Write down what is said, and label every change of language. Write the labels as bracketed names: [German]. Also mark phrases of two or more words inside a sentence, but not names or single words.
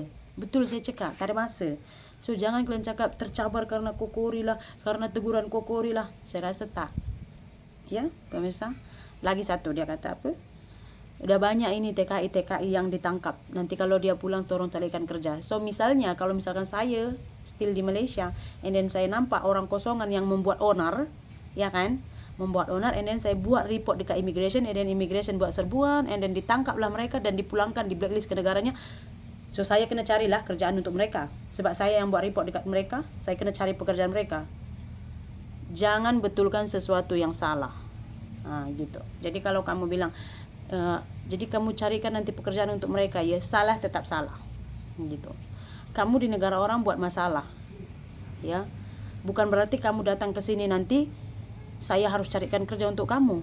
[Malay] Betul saya cakap, tak ada masa. So jangan kalian cakap tercabar karena Kokori lah, karena teguran Kokori lah. Saya rasa tak. Ya, pemirsa. Lagi satu, dia kata apa? [Indonesian] Udah banyak ini TKI yang ditangkap. Nanti kalau dia pulang tolong carikan kerja. So misalnya kalau misalkan saya still di Malaysia, [English] and then [Malay] saya nampak orang kosongan yang membuat onar, ya kan, membuat onar, [English] and then [Malay] saya buat report dekat immigration, [English] and then [Malay] immigration buat serbuan, [English] and then [Malay] ditangkaplah mereka dan dipulangkan, di blacklist ke negaranya. So saya kena carilah kerjaan untuk mereka, sebab saya yang buat report dekat mereka, saya kena cari pekerjaan mereka. [Indonesian] Jangan betulkan sesuatu yang salah. Gitu. Jadi kalau kamu bilang jadi kamu carikan nanti pekerjaan untuk mereka, ya salah, tetap salah gitu. Kamu di negara orang buat masalah, ya bukan berarti kamu datang ke sini nanti saya harus carikan kerja untuk kamu.